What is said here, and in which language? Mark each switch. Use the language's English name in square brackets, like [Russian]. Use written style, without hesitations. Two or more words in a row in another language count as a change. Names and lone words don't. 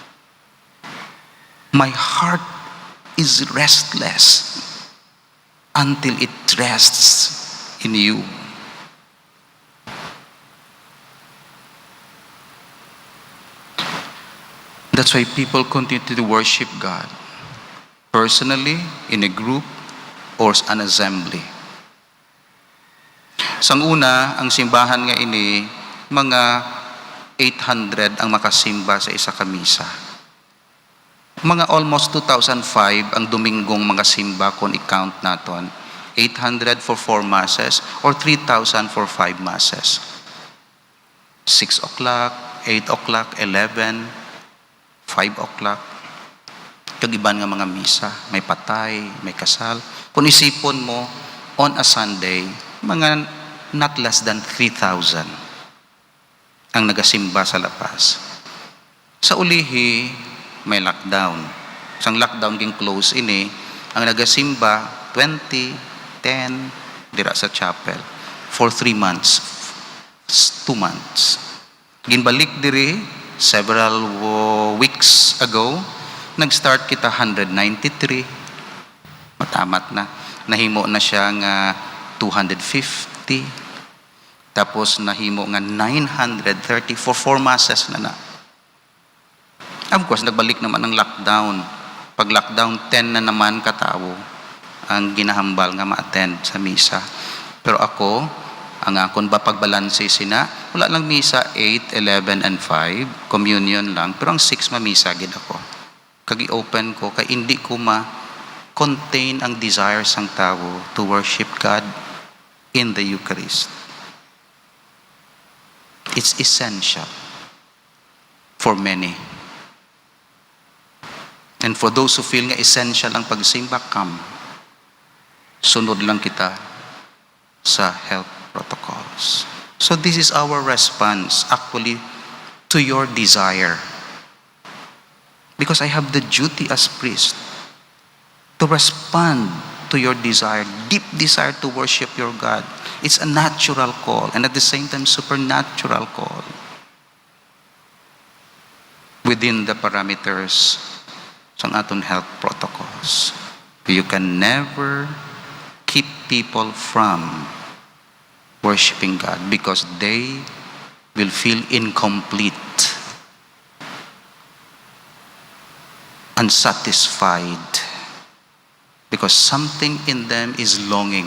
[English] My heart is restless until it rests in you. That's why people continue to worship God. Personally, in a group, or an assembly. [Hiligaynon] Sang una, ang simbahan nga ini, mga 800 ang makasimba sa isa ka misa. Mga almost 2005 ang Domingong mga simba kung i-count naton. [English] 800 for 4 masses or 3,000 for 5 masses. 6 o'clock, 8 o'clock, 11, 5 o'clock. [Hiligaynon] Yung iban nga mga misa, may patay, may kasal. Kung isipon mo, [English] on a Sunday, [Hiligaynon] mga [English] not less than [Hiligaynon] 3,000 ang nagasimba sa lapas. Sa ulihi, may lockdown. Isang lockdown ging close ini, ang nagasimba, 20, 10, dira sa chapel, [English] for 3 months, 2 months. [Hiligaynon] Ginbalik diri, [English] several weeks ago, [Hiligaynon] nag-start kita 193, matamat na. Nahimo na siya nga 250, tapos nahimo nga 930 [English] for 4 masses [Hiligaynon] na na. Of course, nagbalik naman ang lockdown. Pag lockdown, 10 na naman katao ang ginahambal nga ma-attend sa misa. Pero ako, ang akon ba pagbalanse sina, wala lang misa 8, 11, and 5, communion lang, pero ang 6 mamisa gid ako. Kagi-open ko, kay hindi ko ma-contain ang desires ng tao [English] to worship God in the Eucharist. It's essential for many. And for those who feel nga essential [Hiligaynon] ang pagsimba, [English] come. [Hiligaynon] Sunod lang kita sa [English] health protocols. So this is our response actually to your desire. Because I have the duty as priest to respond to your desire, deep desire to worship your God. It's a natural call and at the same time supernatural call within the parameters [Hiligaynon] sa aton [English] health protocols. You can never keep people from worshiping God because they will feel incomplete, unsatisfied, because something in them is longing.